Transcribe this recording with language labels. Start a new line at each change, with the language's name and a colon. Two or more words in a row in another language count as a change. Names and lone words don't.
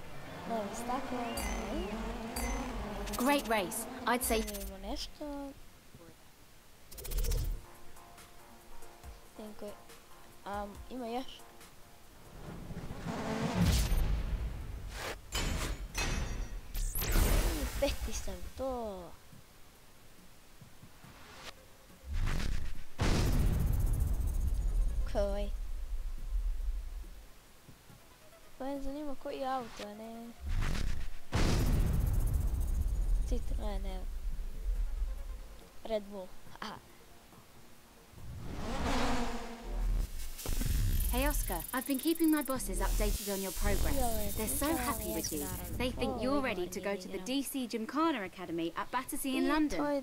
English: Great race. I'd say...
Serbian: Ima još. Peti sam to. Koji? Pa me zanima koji auto, a ne... Citroen, evo. Red Bull, aha.
English: Hey, Oscar. I've been keeping my bosses updated on your progress. They're so happy with you. They think you're ready to go to the DC Gymkhana Academy at Battersea in London.